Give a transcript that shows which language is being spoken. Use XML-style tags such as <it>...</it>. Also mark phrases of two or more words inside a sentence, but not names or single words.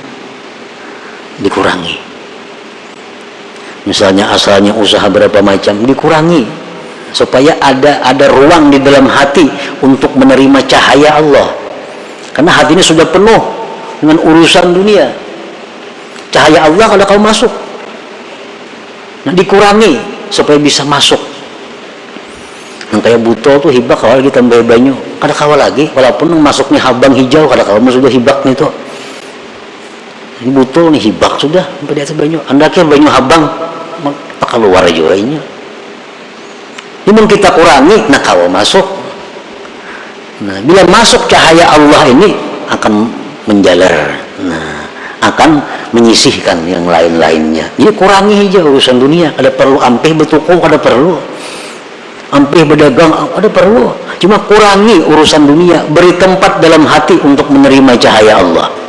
<id>Misalnya asalnya usaha berapa macam, dikurangi supaya ada ruang di dalam hati untuk menerima cahaya Allah. Karena hatinya sudah penuh dengan urusan dunia. Cahaya Allah kalau kau masuk, nah dikurangi supaya bisa masuk.</id> <bjn>Yang kayak buto tuh hibak kawal kita tambah banyu, kada kawal lagi, walaupun masuknya habang hijau kada kawal sudah hibak nih tuh. Ini buto nih hibak sudah sampai di atas banyu. Anda kira banyu habang, tak keluar juga ini. Ini kita kurangi, nah kawal masuk.</bjn> <id>Nah, bila masuk cahaya Allah ini akan menjalar. Nah, akan menyisihkan yang lain-lainnya. Jadi kurangi aja urusan dunia. Ada perlu ampih bertuku, ada perlu ampih berdagang, ada perlu. Cuma kurangi urusan dunia, beri tempat dalam hati untuk menerima cahaya Allah.</id>